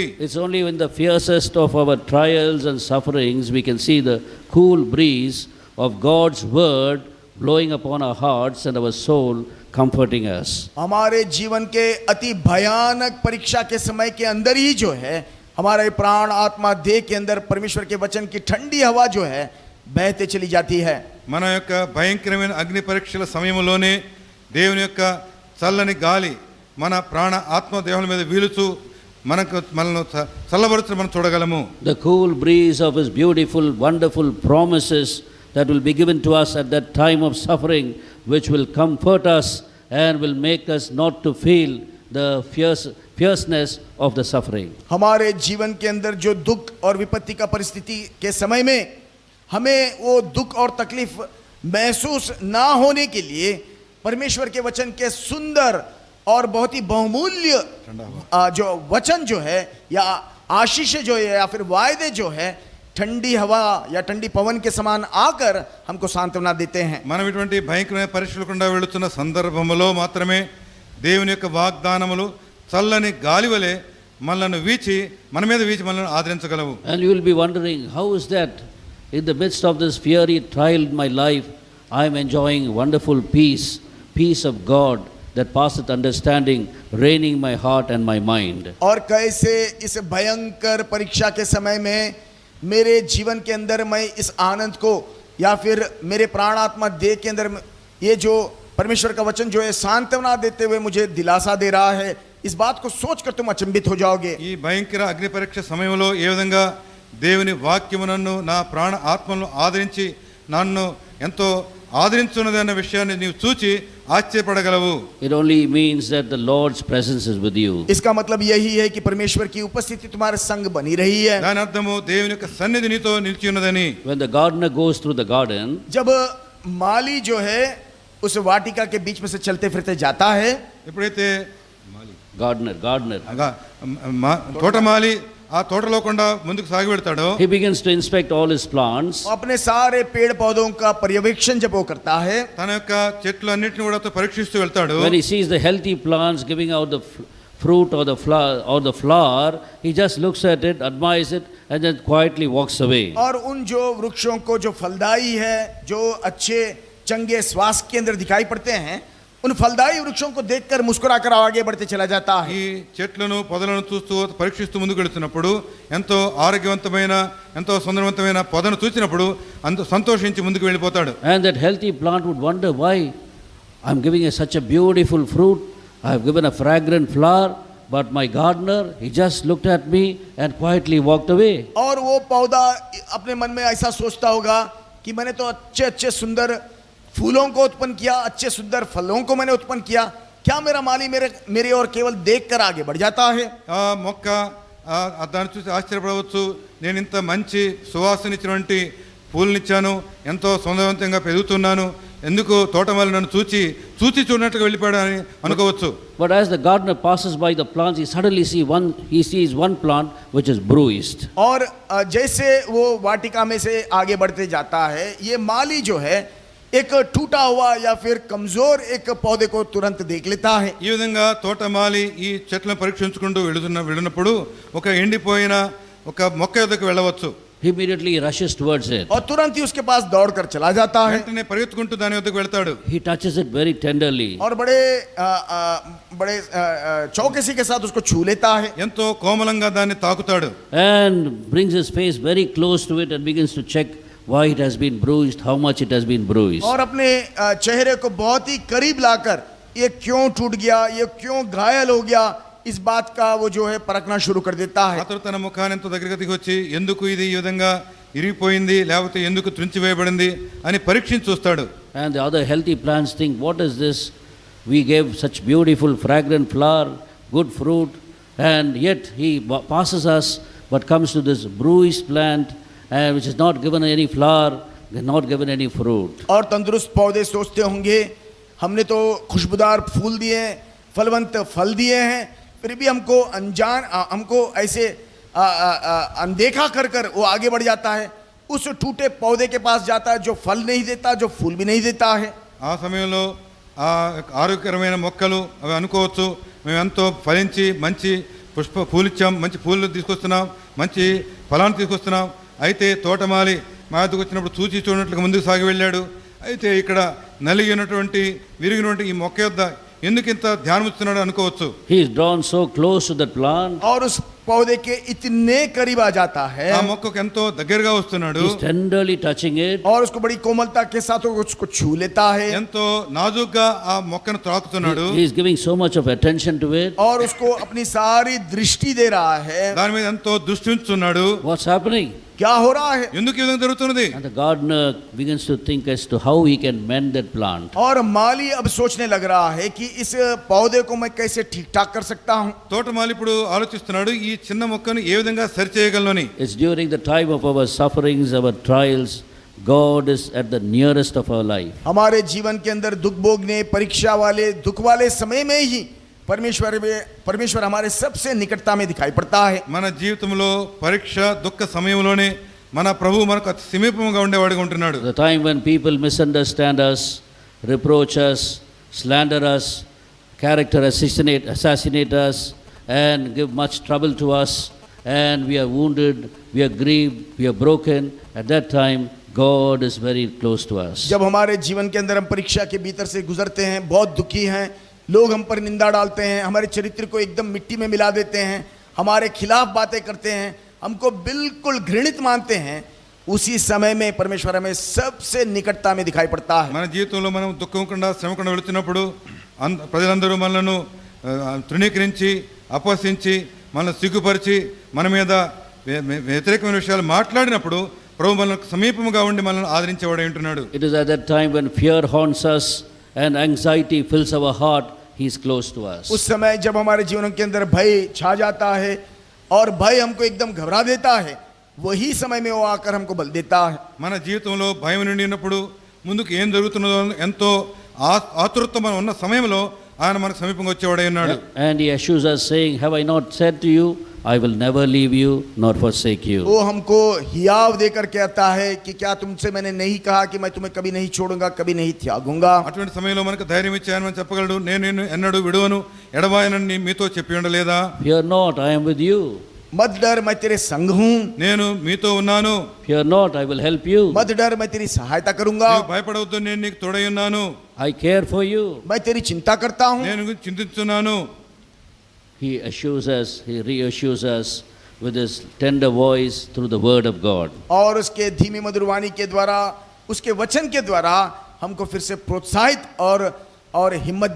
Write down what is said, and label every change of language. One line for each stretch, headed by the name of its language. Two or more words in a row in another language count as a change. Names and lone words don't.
English: It's only in the fiercest of our trials and sufferings we can see the cool breeze of God's word blowing upon our hearts and our soul, comforting us.
Hindi: हमारे जीवन के अति भयानक परीक्षा के समय के अंदर ही जो है हमारे प्राण आत्मा देह के अंदर परमेश्वर के वचन की ठंडी हवा जो है बहते चली जाती है।
Telugu: మన యొక్క భయంకరమైన అగ్ని పరీక్షల సమయంలోనే దేవుని యొక్క చల్లని గాలి మన ప్రాణ ఆత్మ దేహముల మీద వీలుచు మనల్ని చల్లబరుచు మనం చూడగలము.
English: The cool breeze of his beautiful, wonderful promises that will be given to us at that time of suffering, which will comfort us and will make us not to feel the fierceness of the suffering.
Hindi: हमारे जीवन के अंदर जो दुख और विपत्ति का परिस्थिति के समय में हमें वो दुख और तकलीफ महसूस ना होने के लिए परमेश्वर के वचन के सुंदर और बहुत ही बहुमूल्य जो वचन जो है या आशीष जो है या फिर वायदे जो है ठंडी हवा या ठंडी पवन के समान आकर हमको सांत्वना देते हैं।
Telugu: మనం ఇటువంటి భయంకరమైన పరీక్షల గుండా వెళుతున్న సందర్భంలో మాత్రమే దేవుని యొక్క వాగ్దానములు చల్లని గాలి వలె మనల్ని వీచి మన మీద వీచి మనల్ని ఆదరించగలవు.
English: And you will be wondering, how is that in the midst of this fiery trial in my life I am enjoying wonderful peace of God that passeth understanding, reigning my heart and my mind.
Hindi: और कैसे इस भयंकर परीक्षा के समय में मेरे जीवन के अंदर मैं इस आनंद को या फिर मेरे प्राणात्मा देह के अंदर ये जो परमेश्वर का वचन जो है सांत्वना देते हुए मुझे दिलासा दे रहा है, इस बात को सोचकर तुम अचंभित हो जाओगे।
Telugu: ఈ భయంకర అగ్ని పరీక్ష సమయంలో ఏ విధంగా దేవుని వాక్యము నన్ను నా ప్రాణ ఆత్మను ఆదరించి నన్ను ఎంతో ఆదరించున్నది అన్న విషయాన్ని నీవు చూచి ఆశ్చర్యపడగలవు.
English: It only means that the Lord's presence is with you.
Hindi: इसका मतलब यही है कि परमेश्वर की उपस्थिति तुम्हारे संग बनी रही है।
Telugu: దాని అర్థము దేవుని యొక్క సన్నిధి నీతో నిలిచి ఉన్నదని.
English: When the gardener goes through the garden,
Hindi: जब माली जो है उस वाटिका के बीच में से चलते फिरते जाता है,
Telugu: ఎప్పుడైతే gardener తోటమాలి ఆ తోటలో కొండ ముందుకు సాగి వెళ్తాడో
English: he begins to inspect all his plants.
Hindi: अपने सारे पेड़ पौधों का पर्यवेक्षण जब वो करता है,
Telugu: తన యొక్క చెట్లు అన్నిటిని కూడా పరీక్షిస్తూ వెళ్తాడు.
English: When he sees the healthy plants giving out the fruit or the flower, he just looks at it, admires it, and then quietly walks away.
Hindi: और उन जो वृक्षों को जो फलदायी है, जो अच्छे चंगे स्वास्थ्य के अंदर दिखाई पड़ते हैं, उन फलदायी वृक्षों को देखकर मुस्कुराकर आगे बढ़ते चला जाता है।
Telugu: ఈ చెట్లను పొదలను చూస్తూ పరీక్షిస్తూ ముందుకు వెళుతున్నప్పుడు ఎంతో ఆరోగ్యవంతమైన ఎంతో సుందరవంతమైన పొదను చూసినప్పుడు అంత సంతోషించి ముందుకు వెళ్ళిపోతాడు.
English: And that healthy plant would wonder, why I'm giving such a beautiful fruit, I have given a fragrant flower, But my gardener, he just looked at me and quietly walked away.
Hindi: और वो पौधा अपने मन में ऐसा सोचता होगा कि मैंने तो अच्छे अच्छे सुंदर फूलों को उत्पन्न किया, अच्छे सुंदर फलों को मैंने उत्पन्न किया, क्या मेरा माली मेरी ओर केवल देखकर आगे बढ़ जाता है?
Telugu: ఆ మొక్క దాన్ని చూసి ఆశ్చర్యపడవచ్చు. నేను ఇంత మంచి సువాసనిచ్చినటువంటి పూలనిచ్చాను, ఎంతో సౌందర్యవంతంగా పెరుగుతున్నాను, ఎందుకు తోటమాలి నన్ను చూచి చూడనట్టుగా వెళ్ళిపోయాడు అని అనుకోవచ్చు.
English: But as the gardener passes by the plants, he sees one plant which is bruised.
Hindi: और जैसे वो वाटिका में से आगे बढ़ते जाता है, ये माली जो है एक टूटा हुआ या फिर कमजोर एक पौधे को तुरंत देख लेता है.
Telugu: ఈ విధంగా తోటమాలి ఈ చెట్లను పరీక్షించుకుంటూ వెళ్ళినప్పుడు ఒక ఎండిపోయిన ఒక మొక్క యొద్దకు వెళ్ళవచ్చు.
English: Immediately he rushes towards it.
Hindi: और तुरंत ही उसके पास दौड़कर चला जाता है.
Telugu: వెంటనే పరిగెత్తుకుంటూ దాని యొద్దకు వెళ్తాడు.
English: He touches it very tenderly.
Hindi: और बड़े चौकसी के साथ उसको छू लेता है.
Telugu: ఎంతో కోమలంగా దాన్ని తాకుతాడు.
English: And brings his face very close to it and begins to check why it has been bruised, how much it has been bruised.
Hindi: और अपने चेहरे को बहुत ही करीब लाकर ये क्यों टूट गया, ये क्यों घायल हो गया, इस बात का वो जो है परखना शुरू कर देता है.
Telugu: అతడు తన ముఖాన్ని ఎంతో దగ్గరికి దిగొచ్చి ఎందుకు ఇది ఈ విధంగా ఇరిగిపోయింది లేకపోతే ఎందుకు త్రుంచివేయబడింది అని పరీక్షించి చూస్తాడు.
English: And the other healthy plants think, what is this? We gave such beautiful fragrant flower, good fruit, and yet he passes us but comes to this bruised plant which is not given any flower, not given any fruit.
Hindi: और तंदुरुस्त पौधे सोचते होंगे हमने तो खुशबूदार फूल दिए, फलवंत फल दिए हैं, फिर भी हमको ऐसे अनदेखा कर वो आगे बढ़ जाता है. उस टूटे पौधे के पास जाता है जो फल नहीं देता, जो फूल भी नहीं देता है.
Telugu: ఆ సమయంలో ఆ ఆరోగ్యకరమైన మొక్కలు అవి అనుకోవచ్చు, మేము ఎంతో ఫలించి మంచి పూలిచ్చాం, మంచి పూలు తీసుకొస్తున్నాం, మంచి ఫలాన్ని తీసుకొస్తున్నాం. అయితే తోటమాలి మా వద్దకు వచ్చినప్పుడు చూడనట్లుగా ముందుకు సాగి వెళ్ళాడు. అయితే ఇక్కడ నలిగినటువంటి విరిగినటువంటి ఈ మొక్క యొద్ద ఎందుకు ఇంత ధ్యానమిస్తున్నాడు అనుకోవచ్చు.
English: He is drawn so close to that plant.
Hindi: और उस पौधे के इतने करीब आ जाता है.
Telugu: ఆ మొక్కకు ఎంతో దగ్గరగా వస్తున్నాడు.
English: He is tenderly touching it.
Hindi: और उसको बड़ी कोमलता के साथ उसको छू लेता है.
Telugu: ఎంతో నాజూగ్గా ఆ మొక్కను తాకుతున్నాడు.
English: He is giving so much of attention to it.
Hindi: और उसको अपनी सारी दृष्टि दे रहा है.
Telugu: దాని మీద ఎంతో దృష్టి ఉంచుతున్నాడు.
English: What's happening?
Hindi: क्या हो रहा है?
Telugu: ఎందుకు ఈ విధంగా జరుగుతున్నది?
English: And the gardener begins to think as to how he can mend that plant.
Hindi: और माली अब सोचने लग रहा है कि इस पौधे को मैं कैसे ठीक ठाक कर सकता हूँ.
Telugu: తోటమాలి ఇప్పుడు ఆలోచిస్తున్నాడు ఈ చిన్న మొక్కను ఏ విధంగా సరి చేయగలను.
English: It's during the time of our sufferings, our trials, God is at the nearest of our life.
Hindi: हमारे जीवन के अंदर दुख भोगने, परीक्षा वाले, दुख वाले समय में ही परमेश्वर हमारे सबसे निकटता में दिखाई पड़ता है.
Telugu: మన జీవితంలో పరీక్ష దుఃఖ సమయంలోనే మన ప్రభు మనకు అతి సమీపంగా ఉండేవాడిగా ఉంటున్నాడు.
English: The time when people misunderstand us, reproach us, slander us, character assassinate us, and give much trouble to us, and we are wounded, we are grieved, we are broken. At that time, God is very close to us.
Hindi: जब हमारे जीवन के अंदर हम परीक्षा के भीतर से गुजरते हैं, बहुत दुखी हैं, लोग हम पर निंदा डालते हैं, हमारे चरित्र को एकदम मिट्टी में मिला देते हैं, हमारे खिलाफ बातें करते हैं, हमको बिल्कुल घृणित मानते हैं, उसी समय में परमेश्वर हमें सबसे निकटता में दिखाई पड़ता है.
Telugu: మన జీవితంలో మనం దుఃఖంకుండా శ్రమకుండా వెళుతున్నప్పుడు ప్రజలందరూ మనలను తృణీకరించి అపహసించి మనల్ని సిగ్గుపరిచి మన మీద వ్యతిరేకమైన విషయాలు మాట్లాడినప్పుడు ప్రభు మనకు సమీపముగా ఉండి మనల్ని ఆదరించేవాడై ఉంటున్నాడు.
English: It is at that time when fear haunts us and anxiety fills our heart, he is close to us.
Hindi: उस समय जब हमारे जीवन के अंदर भय छा जाता है और भय हमको एकदम घबरा देता है, वही समय में वो आकर हमको बल देता है.
Telugu: మన జీవితంలో భయం నిండినప్పుడు ముందుకు ఏం జరుగుతున్నదో ఎంతో ఆతురత మనం ఉన్న సమయంలో ఆయన మనకు సమీపంగా వచ్చేవాడై ఉన్నాడు.
English: And he assures us saying, have I not said to you, I will never leave you nor forsake you.
Hindi: वो हमको हियाव देकर कहता है कि क्या तुमसे मैंने नहीं कहा कि मैं तुम्हें कभी नहीं छोड़ूंगा, कभी नहीं त्यागूंगा.
Telugu: అటువంటి సమయంలో మనకు ధైర్యం ఇచ్చి ఆయన మనకు చెప్పగలడు, నేను ఎన్నడూ విడువను ఎడబాయనని మీతో చెప్పి ఉండలేదా?
English: Fear not, I am with you.
Hindi: मत डर, मैं तेरे संग हूँ.
Telugu: నేను మీతో ఉన్నాను.
English: Fear not, I will help you.
Hindi: मत डर, मैं तेरी सहायता करूंगा.
Telugu: నీవు భయపడవద్దు, నేను నీకు తోడై ఉన్నాను.
English: I care for you.
Hindi: मैं तेरी चिंता करता हूँ.
Telugu: నేను చింతిస్తున్నాను.
English: He assures us, he reassures us with his tender voice through the word of God.
Hindi: और उसके धीमी मधुर वाणी के द्वारा, उसके वचन के द्वारा हमको फिर से प्रोत्साहित और हिम्मत देता है.